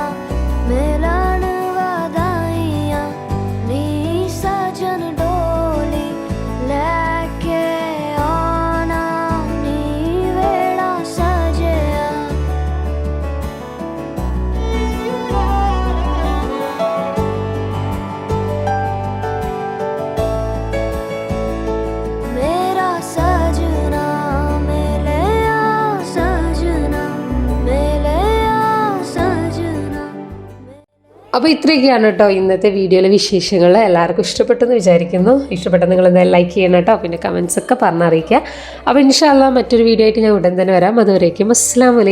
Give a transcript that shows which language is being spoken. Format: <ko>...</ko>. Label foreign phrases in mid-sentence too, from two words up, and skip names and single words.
<pa>ਮਿਲਣ ਵਧਾਈਆਂ ਨੀ ਸੱਜਣ ਡੋਲੀ ਲੈਕੇ ਆਣਾ ਨੀ ਵਿਹੜਾ ਸਜਿਆ ਮੇਰਾ ਸੱਜਣਾ</pa> <ml>അപ്പോൾ ഇത്രയൊക്കെയാണ് കേട്ടോ ഇന്നത്തെ വീഡിയോയിലെ വിശേഷങ്ങൾ. എല്ലാവർക്കും ഇഷ്ടപ്പെട്ടെന്ന് വിചാരിക്കുന്നു. ഇഷ്ടപ്പെട്ടെന്ന് നിങ്ങൾ എന്തായാലും ലൈക്ക് ചെയ്യണം കേട്ടോ. പിന്നെ കമൻസ് ഒക്കെ പറഞ്ഞറിയിക്കുക. അപ്പോൾ</ml> <ar>إن شاء الله</ar> <ml>മറ്റൊരു വീഡിയോ ആയിട്ട് ഞാൻ ഉടൻ തന്നെ വരാം.</ml>